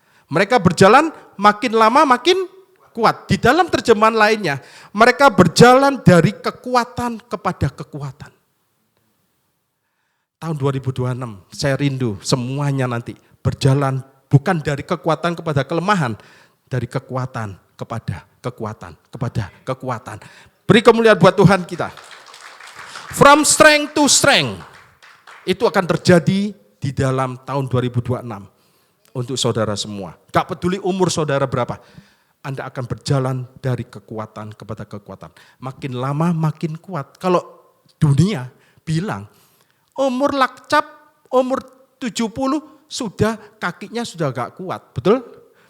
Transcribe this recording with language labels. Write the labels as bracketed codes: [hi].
[id] Mereka berjalan makin lama makin kuat. Di dalam terjemahan lainnya, mereka berjalan dari kekuatan kepada kekuatan. Tahun 2026, saya rindu semuanya nanti berjalan bukan dari kekuatan kepada kelemahan, dari kekuatan kepada kekuatan, kepada kekuatan. Beri kemuliaan buat Tuhan kita. [en] From strength to strength. [id] Itu akan terjadi di dalam tahun 2026 untuk saudara semua. Gak peduli umur saudara berapa, Anda akan berjalan dari kekuatan kepada kekuatan. Makin lama makin kuat. Kalau dunia bilang umur lakcap, umur 70 sudah kakinya sudah gak kuat, betul?